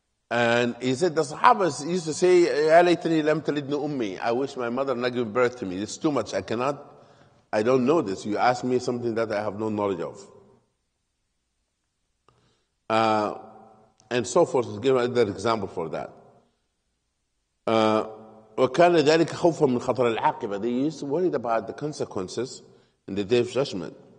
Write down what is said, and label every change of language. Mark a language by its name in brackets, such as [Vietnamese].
[English] And he said the Sahabas used to say, [Arabic] يا ليتني لم تلدني أمي. [English] I wish my mother not give birth to me. It's too much. I cannot I don't know this. You ask me something that I have no knowledge of. And so forth. To give another example for that. [Arabic] وكان ذلك خوفا من خطر العاقبة. [English] They used to worry about the consequences in the day of judgment.